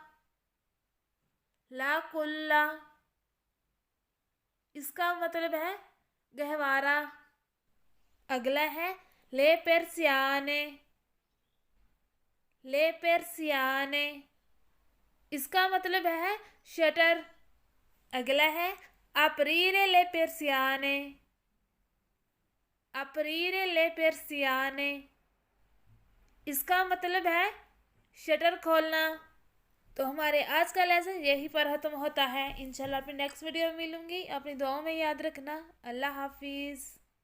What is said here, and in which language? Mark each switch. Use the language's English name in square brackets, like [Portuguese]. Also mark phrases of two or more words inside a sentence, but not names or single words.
[Italian] la culla [Hindi] इसका मतलब है गहवारा। अगला है [Italian] le persiane. le persiane [Hindi] इसका मतलब है शटर। अगला है [Italian] aprire le persiane। aprire le persiane, [Hindi] इसका मतलब है शटर खोलना। तो हमारे आज का लेसन यही पर खत्म होता है। इंशाल्लाह अपनी नेक्स्ट वीडियो में मिलूंगी। अपनी दुआओं में याद रखना। अल्लाह हाफिज़।